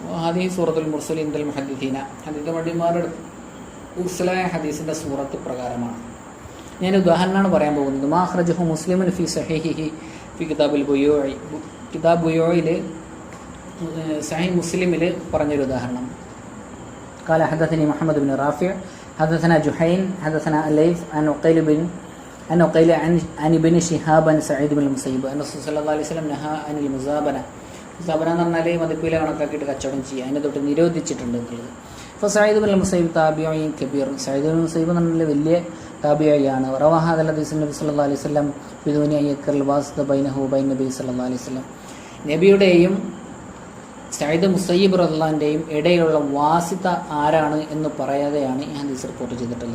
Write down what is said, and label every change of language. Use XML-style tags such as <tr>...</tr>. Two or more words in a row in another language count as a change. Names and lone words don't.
<ar>هذه صورة المرسلين عند المحدثين,</ar> <ml>ഹദീസ് പണ്ഡിതന്മാരുടെ മുർസലായ ഹദീസിൻ്റെ സൂറത്ത് പ്രകാരമാണ്. ഞാൻ ഉദാഹരണമാണ് പറയാൻ പോകുന്നത്.</ml> <ar>ما أخرجه مسلم في صحيحه في كتاب البيوع,</ar> <ml>കിതാബ് ബുയൂഇൽ സഹീഹ് മുസ്ലിമിൽ പറഞ്ഞൊരു ഉദാഹരണം.</ml> <ar>قال حدثني محمد بن رافع حدثنا جحين حدثنا الليث عن عقيل عن ابن شهاب عن سعيد بن المسيب أن رسول صلى الله عليه وسلم نهى عن المزابنة.</ar> <ml>മുസാബന എന്ന് പറഞ്ഞാൽ മതിപ്പില കണക്കാക്കിയിട്ട് കച്ചവടം ചെയ്യുക, അതിനെ തൊട്ട് നിരോധിച്ചിട്ടുണ്ട് എന്നുള്ളത്. അപ്പോൾ സയ്യിദ് ബിൻ മുസൈബ്</ml> <ar>تابعي كبير,</ar> <ml>സയ്യിദ് ബിൻ മുസൈബ് എന്ന് പറഞ്ഞാൽ വലിയ താബിഈയാണ്.</ml> <ar>رواه حديث النبي صلى الله عليه وسلم بدون أي واسطة بينه وبين النبي صلى الله عليه وسلم,</ar> <ml>നബിയുടെയും സയ്യിദ് മുസയ്യിബ് റളിയല്ലാഹുവിൻ്റെയും ഇടയിലുള്ള വാസിത ആരാണ് എന്ന് പറയാതെയാണ് ഈ ഹദീസ് റിപ്പോർട്ട് ചെയ്തിട്ടുള്ളത്.</ml>